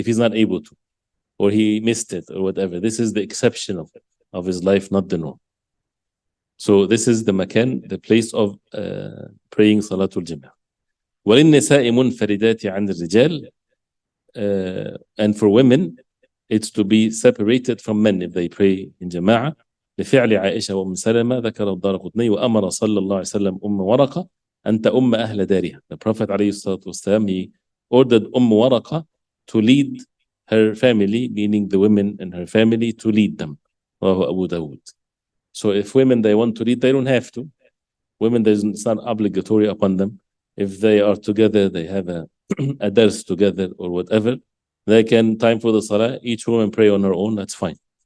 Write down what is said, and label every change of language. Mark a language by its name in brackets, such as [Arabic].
[English] If he's not able to, or he missed it, or whatever, this is the exception of his life, not the norm. So this is the makan, the place of praying Salatul Jama'ah. [Arabic] وَلِلنِّسَاءِ مُنْفَرِدَاتِ عَنِ الرِّجَالِ. [English] And for women, it's to be separated from men if they pray in Jama'ah. [Arabic] لفعل عائشة وأم سلمة ذكر الدارقطني وأمر صلى الله عليه وسلم أم ورقة أن تؤم أهل دارها. [English] The Prophet [Arabic] عليه الصلاة والسلام, [English] he ordered Waraqah to lead her family, meaning the women in her family, to lead them. [Arabic] Rawahu Abu Dawud. [English] So if women, they want to lead, they don't have to. Women, it's not obligatory upon them. If they are together, they have a dars together or whatever, they can, time for the salah, each woman pray on her own, that's fine.